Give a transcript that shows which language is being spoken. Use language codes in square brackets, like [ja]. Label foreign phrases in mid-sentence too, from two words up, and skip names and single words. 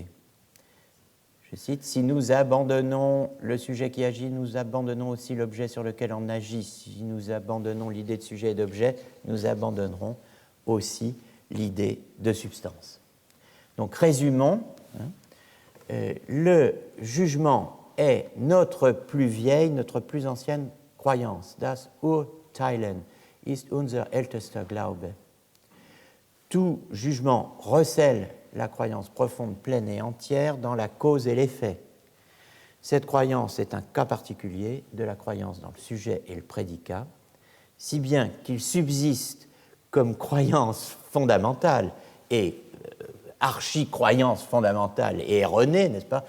[fr] Je cite, « Si nous abandonnons le sujet qui agit, nous abandonnons aussi l'objet sur lequel on agit. Si nous abandonnons l'idée de sujet et d'objet, nous abandonnerons aussi l'idée de substance. » Donc, résumons, le jugement est notre plus vieille, notre plus ancienne croyance. [de] Das Urteilen ist unser ältester Glaube. [fr] Tout jugement recèle la croyance profonde, pleine et entière dans la cause et l'effet. Cette croyance est un cas particulier de la croyance dans le sujet et le prédicat, si bien qu'il subsiste comme croyance fondamentale et archi-croyance fondamentale et erronée, n'est-ce pas?